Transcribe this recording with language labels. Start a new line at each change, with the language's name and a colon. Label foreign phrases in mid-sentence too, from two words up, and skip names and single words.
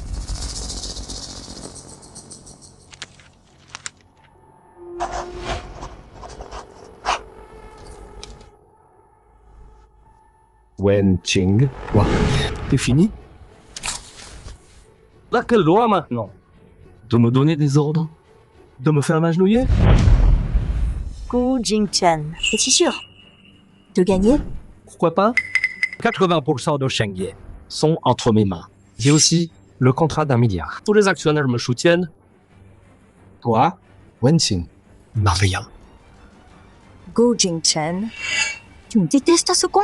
French: Wen Qing. Quoi? T'es fini? Là, quel droit maintenant? De me donner des ordres? De me faire m'agenouiller? Gu Jingchen. Es-tu sûr de gagner? Pourquoi pas? 80% de Shengye sont entre mes mains. J'ai aussi le contrat d'1 milliard. Tous les actionnaires me soutiennent. Toi, Wen Qing, malveillant. Gu Jingchen. Tu me détestes à ce con?